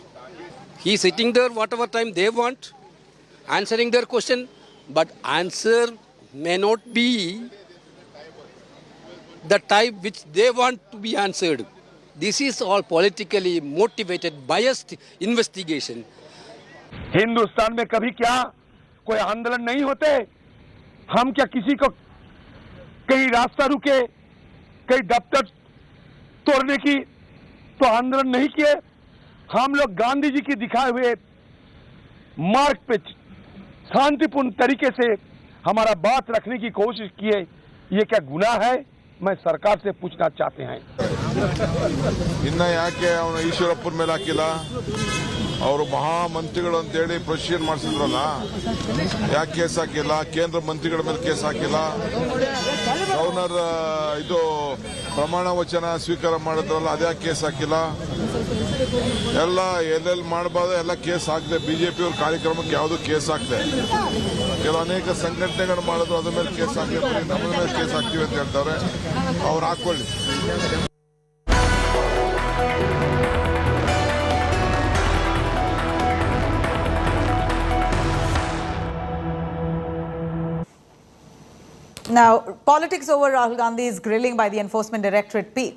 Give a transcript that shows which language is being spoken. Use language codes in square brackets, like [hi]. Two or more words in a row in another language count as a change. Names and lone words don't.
[en] He's sitting there whatever time they want, answering their question, but answer may not be the type which they want to be answered. This is all politically motivated, biased investigation. [hi] हिंदुस्तान में कभी क्या कोई आंदोलन नहीं होते? हम क्या किसी को कहीं रास्ता रुके, कहीं दफ्तर तोड़ने की तो आंदोलन नहीं किए? हम लोग गांधी जी की दिखाए हुए मार्ग पे शांतिपूर्ण तरीके से हमारा बात रखने की कोशिश किए. ये क्या गुनाह है? मैं सरकार से पूछना चाहते हैं. [kn] ಇನ್ನ ಯಾಕೆ ಅವನು ಈಶ್ವರಪ್ಪನ ಮೇಲೆ ಹಾಕಿಲ್ಲ? ಅವರು ಮಹಾಮಂತ್ರಿಗಳು ಅಂತೇಳಿ ಪ್ರೊಸೀಜರ್ ಮಾಡಿಸಿದ್ರಲ್ಲ, ಯಾಕೆ ಕೇಸ್ ಹಾಕಿಲ್ಲ? ಕೇಂದ್ರ ಮಂತ್ರಿಗಳ ಮೇಲೆ ಕೇಸ್ ಹಾಕಿಲ್ಲ. ಗವರ್ನರ್ ಇದು ಪ್ರಮಾಣ ವಚನ ಸ್ವೀಕಾರ ಮಾಡಿದ್ರಲ್ಲ, ಅದ್ಯಾಕೆ ಕೇಸ್ ಹಾಕಿಲ್ಲ? ಎಲ್ಲ ಎಲ್ಲೆಲ್ಲಿ ಮಾಡಬಾರ್ದು ಎಲ್ಲ ಕೇಸ್ ಹಾಕಿದೆ. ಬಿಜೆಪಿ ಅವ್ರ ಕಾರ್ಯಕ್ರಮಕ್ಕೆ ಯಾವುದು ಕೇಸ್ ಹಾಕಿದೆ. ಕೆಲವು ಅನೇಕ ಸಂಘಟನೆಗಳು ಮಾಡಿದ್ರು, ಅದ್ರ ಮೇಲೆ ಕೇಸ್ ಹಾಕಿರ್ತೀವಿ, ನಮ್ಮ ಮೇಲೆ ಕೇಸ್ ಹಾಕ್ತೀವಿ ಅಂತ ಹೇಳ್ತಾರೆ. ಅವ್ರು ಹಾಕೊಳ್ಳಿ. [en] Now, politics over Rahul Gandhi's grilling by the Enforcement Directorate peaks.